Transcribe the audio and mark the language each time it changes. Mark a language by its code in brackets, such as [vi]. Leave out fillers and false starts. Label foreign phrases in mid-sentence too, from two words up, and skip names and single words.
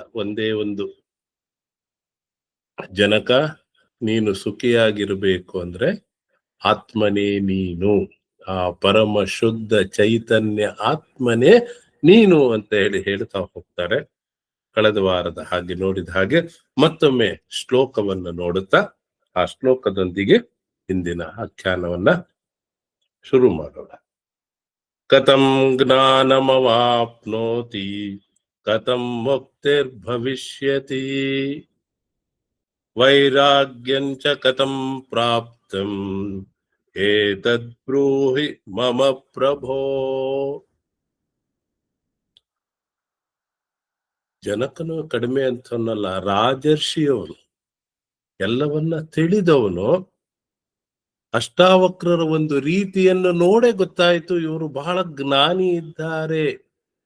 [kn] ಒಂದೇ ಒಂದು, ಜನಕ, ನೀನು ಸುಖಿಯಾಗಿರ್ಬೇಕು ಅಂದ್ರೆ ಆತ್ಮನೇ ನೀನು, ಆ ಪರಮ ಶುದ್ಧ ಚೈತನ್ಯ ಆತ್ಮನೇ ನೀನು ಅಂತ ಹೇಳಿ ಹೇಳ್ತಾ ಹೋಗ್ತಾರೆ. ಕಳೆದ ವಾರದ ಹಾಗೆ ನೋಡಿದ ಹಾಗೆ ಮತ್ತೊಮ್ಮೆ ಶ್ಲೋಕವನ್ನು ನೋಡುತ್ತಾ ಆ ಶ್ಲೋಕದೊಂದಿಗೆ ಇಂದಿನ ಆಖ್ಯಾನವನ್ನ ಶುರು ಮಾಡೋಣ. [sa] ಕಥಂ ಜ್ಞಾನಮವಾಪ್ನೋತಿ ಕಥಂ ಮುಕ್ತಿರ್ಭವಿಷ್ಯತಿ ವೈರಾಗ್ಯಂಚ ಕಥಂ ಪ್ರಾಪ್ತಂ ಏತದ್ ಬ್ರೂಹಿ ಮಮ ಪ್ರಭೋ. [kn] ಜನಕನು ಕಡಿಮೆ ಅಂತನಲ್ಲ, ರಾಜರ್ಷಿಯವನು, ಎಲ್ಲವನ್ನ ತಿಳಿದವನು. ಅಷ್ಟಾವಕ್ರರ ಒಂದು ರೀತಿಯನ್ನು ನೋಡೇ ಗೊತ್ತಾಯ್ತು ಇವರು ಬಹಳ ಜ್ಞಾನಿ ಇದ್ದಾರೆ.